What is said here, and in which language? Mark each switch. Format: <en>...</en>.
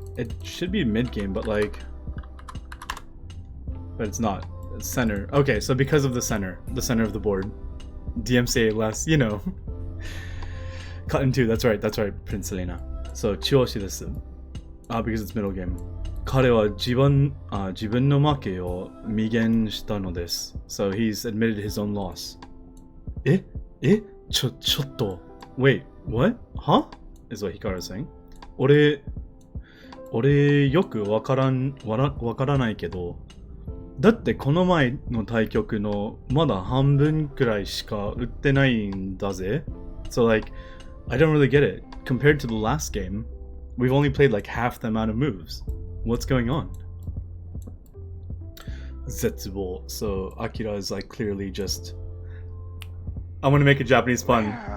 <en>It should be mid game, but like, but it's not. It's center. Okay, so because of the center of the board. DMCA less, you know. Cut in two, that's right, Prince Selena.</en> <ja>So Chuoshi desu.</ja> <en>Because it's middle game.</en> <ja>彼は自分の負けを明言したのです。</ja> <en>So he's admitted his own loss.</en> <ja>ちょっと。</ja> <en>Wait, what? Huh? Is what Hikaru is saying.</en> <ja>俺よくわからないけど、だってこの前の対局のまだ半分くらいしか打ってないんだぜ。</ja> <en>So like, I don't really get it. Compared to the last game, we've only played like half the amount of moves. What's going on? Zetsubo. So Akira is like clearly just... I'm gonna make a Japanese pun.</en>